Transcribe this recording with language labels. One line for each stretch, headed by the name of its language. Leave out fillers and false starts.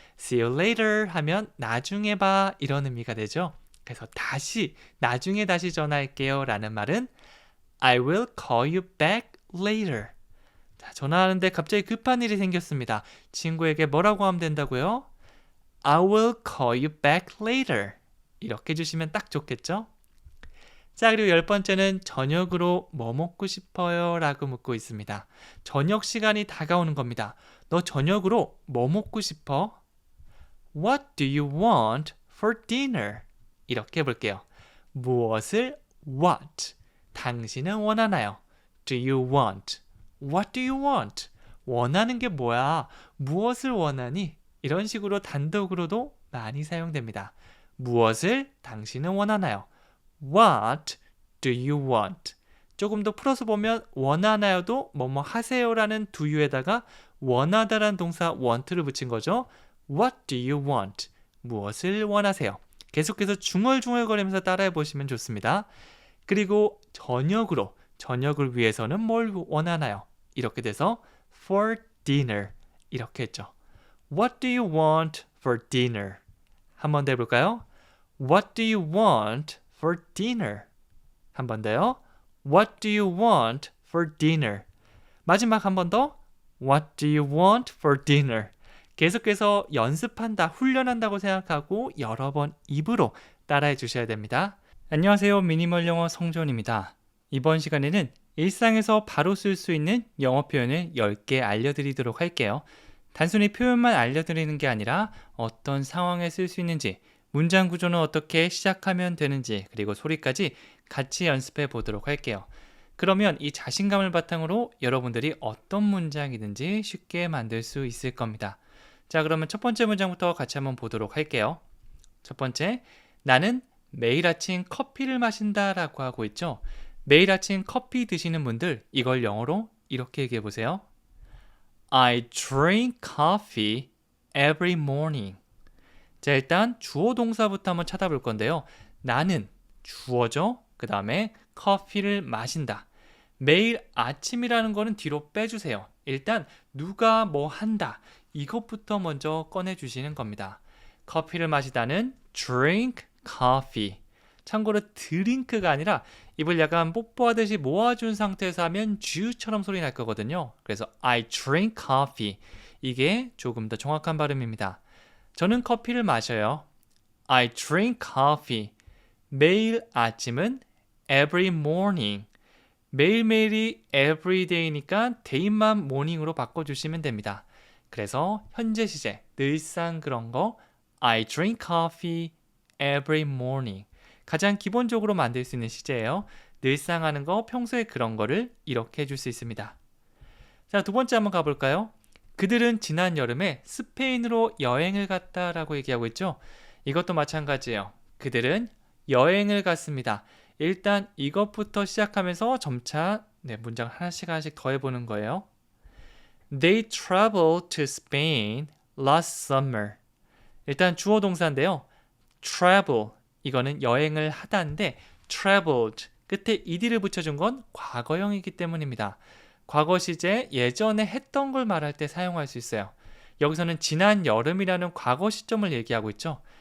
English: See you later
Korean: 하면 나중에 봐 이런 의미가 되죠. 그래서 다시 나중에 다시 전화할게요 라는 말은
English: I will call you back later.
Korean: 자, 전화하는데 갑자기 급한 일이 생겼습니다. 친구에게 뭐라고 하면 된다고요?
English: I will call you back later.
Korean: 이렇게 해주시면 딱 좋겠죠? 자, 그리고 10번째는 저녁으로 뭐 먹고 싶어요? 라고 묻고 있습니다. 저녁 시간이 다가오는 겁니다. 너 저녁으로 뭐 먹고 싶어?
English: What do you want for dinner?
Korean: 이렇게 해볼게요. 무엇을 what? 당신은 원하나요?
English: Do you want? What do you want?
Korean: 원하는 게 뭐야? 무엇을 원하니? 이런 식으로 단독으로도 많이 사용됩니다. 무엇을 당신은 원하나요?
English: What do you want?
Korean: 조금 더 풀어서 보면 원하나요도 뭐뭐 하세요라는 do you에다가 원하다라는 동사 want를 붙인 거죠.
English: What do you want?
Korean: 무엇을 원하세요? 계속해서 중얼중얼거리면서 따라해 보시면 좋습니다. 그리고 저녁을 위해서는 뭘 원하나요? 이렇게 돼서
English: for dinner
Korean: 이렇게 했죠.
English: What do you want for dinner?
Korean: 한 번 더 해볼까요?
English: What do you want for dinner?
Korean: 한 번 더요.
English: What do you want for dinner?
Korean: 마지막 한 번 더.
English: What do you want for dinner?
Korean: 계속해서 연습한다, 훈련한다고 생각하고 여러 번 입으로 따라해 주셔야 됩니다. 안녕하세요. 미니멀 영어 성존입니다. 이번 시간에는 일상에서 바로 쓸 수 있는 영어 표현을 10개 알려드리도록 할게요. 단순히 표현만 알려드리는 게 아니라 어떤 상황에 쓸 수 있는지, 문장 구조는 어떻게 시작하면 되는지, 그리고 소리까지 같이 연습해 보도록 할게요. 그러면 이 자신감을 바탕으로 여러분들이 어떤 문장이든지 쉽게 만들 수 있을 겁니다. 자, 그러면 첫 번째 문장부터 같이 한번 보도록 할게요. 첫 번째, 나는 매일 아침 커피를 마신다 라고 하고 있죠. 매일 아침 커피 드시는 분들, 이걸 영어로 이렇게 얘기해 보세요.
English: I drink coffee every morning.
Korean: 자, 일단 주어 동사부터 한번 찾아볼 건데요. 나는 주어죠. 그 다음에 커피를 마신다. 매일 아침이라는 거는 뒤로 빼주세요. 일단 누가 뭐 한다. 이것부터 먼저 꺼내주시는 겁니다. 커피를 마시다는
English: drink coffee.
Korean: 참고로 드링크가 아니라 입을 약간 뽀뽀하듯이 모아준 상태에서 하면 주처럼 소리 날 거거든요. 그래서
English: I drink coffee.
Korean: 이게 조금 더 정확한 발음입니다. 저는 커피를 마셔요.
English: I drink coffee.
Korean: 매일 아침은
English: every morning.
Korean: 매일매일이 everyday니까 day만 morning으로 바꿔주시면 됩니다. 그래서 현재 시제, 늘상 그런 거
English: I drink coffee every morning.
Korean: 가장 기본적으로 만들 수 있는 시제예요. 늘상 하는 거, 평소에 그런 거를 이렇게 해줄 수 있습니다. 자, 두 번째 한번 가볼까요? 그들은 지난 여름에 스페인으로 여행을 갔다라고 얘기하고 있죠. 이것도 마찬가지예요. 그들은 여행을 갔습니다. 일단 이것부터 시작하면서 점차 문장 하나씩 더 해보는 거예요.
English: They traveled to Spain last summer.
Korean: 일단 주어 동사인데요. travel, 이거는 여행을 하다인데 traveled, 끝에 ed를 붙여준 건 과거형이기 때문입니다. 과거 시제, 예전에 했던 걸 말할 때 사용할 수 있어요. 여기서는 지난 여름이라는 과거 시점을 얘기하고 있죠.